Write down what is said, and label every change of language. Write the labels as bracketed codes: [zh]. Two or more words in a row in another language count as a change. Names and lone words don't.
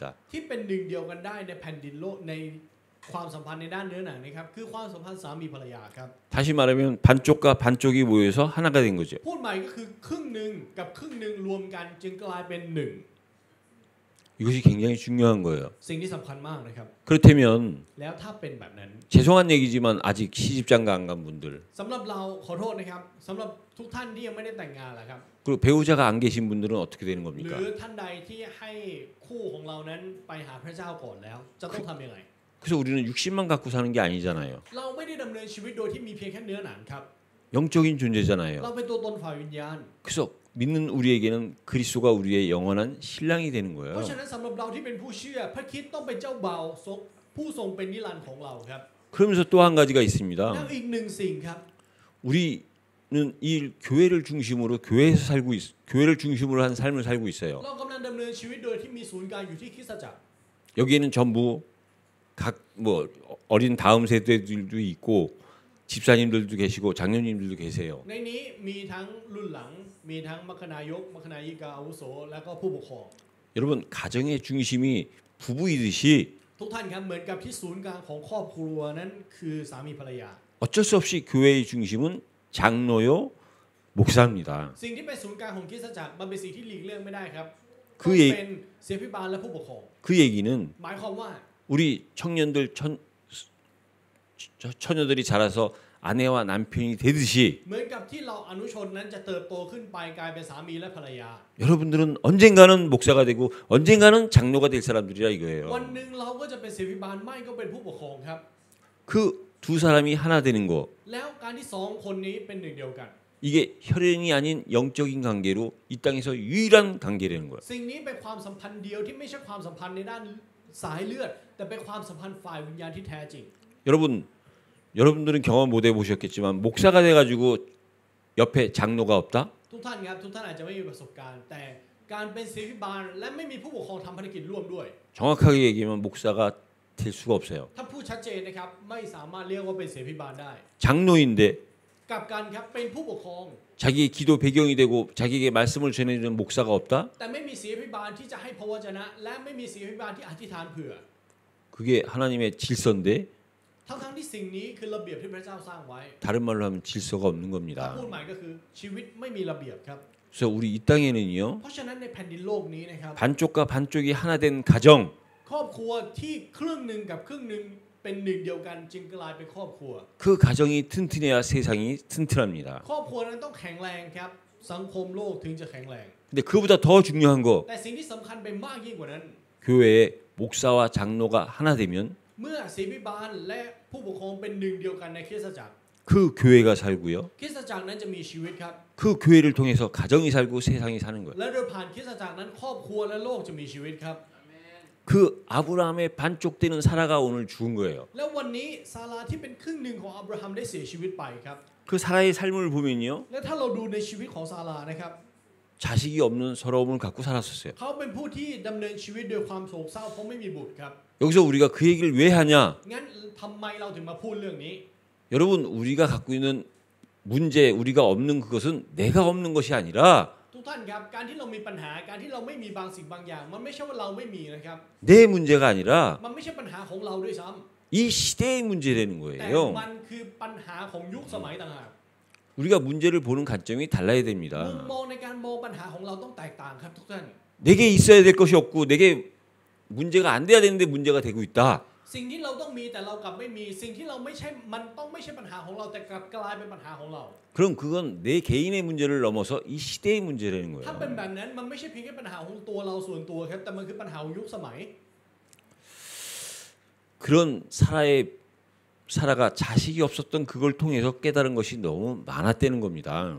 [th] ที่เป็นหนึ่งเดียวกันได้ในแผ่นดินโลกในความสัมพันธ์ในด้านเนื้อหนังนะครับคือความสัมพันธ์สามีภรรยาครับ [ko] 다시 말하면 반쪽과 반쪽이 모여서 하나가 된 거죠. [th] พูดใหม่ก็คือครึ่งหนึ่งกับครึ่งหนึ่งรวมกันจึงกลายเป็นหนึ่ง [ko] 이것이 굉장히 중요한 거예요. [th] สิ่งที่สำคัญมากนะครับ [ko] 그렇다면 [th] แล้วถ้าเป็นแบบนั้น [ko] 죄송한 얘기지만 아직 시집장가 안 간 분들 [th] สำหรับเราขอโทษนะครับสำหรับทุกท่านที่ยังไม่ได้แต่งงานล่ะครับ [ko] 그리고 배우자가 안 계신 분들은 어떻게 되는 [th] หรื [ko] 겁니까? [th] อท่านใดที่ให้คู่ของเรานั้นไปหาพระเจ้าก่อนแล้ว จะต้องทำยังไง [ko] 그래서 우리는 육신만 갖고 사는 게 아니잖아요. [th] เราไม่ได้ดำเนินชีวิตโดยที่มีเพียงแค่เนื้อหนังครับ [ko] 영적인 [th] เรา [ko] 존재잖아요. [th] เป็นตัวตนฝ่ายวิญญาณ [ko] 그래서 믿는 우리에게는 그리스도가 우리의 영원한 신랑이 되는 [th] เพ [ko] 거예요. [th] ราะฉะนั้นสำหรับเราที่เป็นผู้เชื่อพระคริสต์ต้องเป็นเจ้าบ่าวผู้ทรงเป็นนิรันดร์ของเราครับ [ko] 그러면서 또 한 가지가 있습니다. [th] แล้วอีกหนึ่งสิ่งครับ [ko] 우리는 이 교회를 중심으로 교회에서 교회를 중심으로 한 삶을 살고 있어요. [th] เรากำลังดำเนินชีวิตโดยที่มีศูนย์กลางอยู่ที่คริสตจักร [ko] 여기에는 전부 각 뭐 어린 다음 세대들도 있고 집사님들도 계시고 장로님들도 계세요. [th] ในนี้มีทั้งรุ่นหลังมีทั้งมัคคณายกมัคคณายิกาอาวุโสและก็ผู้ปกครอง [ko] 여러분 가정의 중심이 부부이듯이 [th] ทุกท่านครับเหมือนกับที่ศูนย์กลางของครอบครัวนั้นคือสามีภรรยา [ko] 어쩔 수 없이 교회의 중심은 장로요 목사입니다. [th] สิ่งที่เป็นศูนย์กลางของคริสตจักรมันเป็นสิ่งที่หลีกเลี่ยงไม่ได้ครับ คือ ต้องเป็นเสียพิบาลและผู้ปกครอง [ko] 그 얘기는 [th] หมายความว่า [ko] 우리 청년들 처녀들이 자라서 아내와 남편이 되듯이 [th] เหมือนกับที่เราอนุชนนั้นจะเติบโตขึ้นไปกลายเป็นสามีและภรรยา [ko] 여러분들은 언젠가는 목사가 되고 언젠가는 장로가 될 사람들이라 [th] วัน [ko] 이거예요. [th] หนึ่งเราก็จะเป็นเสียพิบาลไม่ก็เป็นผู้ปกครองครับ [ko] 그 두 사람이 하나 되는 거 [th] แล้วการที่สองคนนี้เป็นหนึ่งเดียวกัน [ko] 이게 혈연이 아닌 영적인 관계로 이 땅에서 유일한 관계라는 거예요. [th] สิ่งนี้เป็นความสัมพันธ์เดียวที่ไม่ใช่ความสัมพันธ์ในด้านสายเลือดแต่เป็นความสัมพันธ์ฝ่ายวิญญาณที่แท้จริง [ko] 여러분들은 경험 못 해보셨겠지만 목사가 돼가지고 옆에 장로가 없다? [th] ทุกท่านครับทุกท่านอาจจะไม่มีประสบการณ์แต่การเป็นเสียพิบาลและไม่มีผู้ปกครองทำภารกิจร่วมด้วย [ko] 정확하게 얘기하면 목사가 될 수가 없어요. [th] ถ้าพูดชัดเจนนะครับไม่สามารถเรียกว่าเป็นเสียพิบาลได้ [ko] 장로인데 [th] กลับกันครับเป็นผู้ปกครอง [ko] 자기의 기도 배경이 되고 자기에게 말씀을 전해주는 목사가 없다? [th] แต่ไม่มีเสียพิบาลที่จะให้พระวจนะ และไม่มีเสียพิบาลที่อธิษฐานเผื่อ [ko] 그게 하나님의 질서인데 [th] ทั้งที่สิ่งนี้คือระเบียบที่พระเจ้าสร้างไว้ [ko] 다른 말로 하면 질서가 없는 [th] ถ้า [ko] 겁니다. [th] พูดใหม่ก็คือชีวิตไม่มีระเบียบครับ [ko] 그래서 우리 이 땅에는요 [th] เพราะฉะนั้นในแผ่นดินโลกนี้นะครับ [ko] 반쪽과 반쪽이 하나 된 가정 [th] ครอบครัวที่ครึ่งหนึ่งกับครึ่งหนึ่งเป็นหนึ่งเดียวกันจึงกลายเป็นครอบครัว [ko] 그 가정이 튼튼해야 세상이 튼튼합니다. [th] ครอบครัวนั้นต้องแข็งแรงครับสังคมโลกถึงจะแข็งแรง [ko] 근데 그보다 더 중요한 거 [th] แต่สิ่งที่สำคัญไปมากยิ่งกว่านั้น [ko] 교회에 목사와 장로가 하나 되면 [th] เมื่อศิบิบาลและผู้ปกครองเป็นหนึ่งเดียวกันในคริสตจักร [ko] 그 교회가 살고요. [th] คริสตจักรนั้นจะมีชีวิตครับ [ko] 그 교회를 통해서 가정이 살고 세상이 사는 거예요. [th] และโดยผ่านคริสตจักรนั้นครอบครัวและโลกจะมีชีวิตครับ [ko] 그 아브라함의 반쪽 되는 사라가 오늘 죽은 거예요. [th] แล้ววันนี้ซาราที่เป็นครึ่งหนึ่งของอับราฮัมได้เสียชีวิตไปครับ [ko] 그 사라의 삶을 보면요. [th] และถ้าเราดูในชีวิตของซารานะครับ [ko] 자식이 없는 서러움을 갖고 살았었어요. [th] เขาเป็นผู้ที่ดำเนินชีวิตโดยความโศกเศร้าเพราะไม่มีบุตรครับ [ko] 여기서 우리가 그 얘기를 왜 하냐? [th] งั้นทำไมเราถึงมาพูดเรื่องนี้ [ko] 여러분 우리가 갖고 있는 문제 우리가 없는 그것은 내가 없는 것이 아니라 [th] ทุกท่านครับการที่เรามีปัญหาการที่เราไม่มีบางสิ่งบางอย่างมันไม่ใช่ว่าเราไม่มีนะครับ [ko] 내 문제가 아니라 [th] มันไม่ใช่ปัญหาของเราด้วยซ้ [ko] 이 시대의 문제라는 [th] ำแต่ [ko] 거예요. [th] มันคือปัญหาของยุคสมัยต่างหาก [ko] 우리가 문제를 보는 관점이 달라야 [th] มุม [ko] 됩니다. [th] มองในการมองปัญหาของเราต้องแตกต่างครับทุกท่าน [ko] 내게 있어야 될 것이 없고 내게 문제가 안 돼야 되는데 문제가 되고 있다. [th] สิ่งที่เราต้องมีแต่เรากลับไม่มีสิ่งที่เราไม่ใช่มันต้องไม่ใช่ปัญหาของเราแต่กลับกลายเป็นปัญหาของเรา [ko] 그럼 그건 내 개인의 문제를 넘어서 이 시대의 문제라는 [th] ถ้า [ko] 거예요. [th] เป็นแบบนั้นมันไม่ใช่เพียงแค่ปัญหาของตัวเราส่วนตัวครับแต่มันคือปัญหาของยุคสมัย [ko] 그런 사라가 자식이 없었던 그걸 통해서 깨달은 것이 너무 많았다는 겁니다.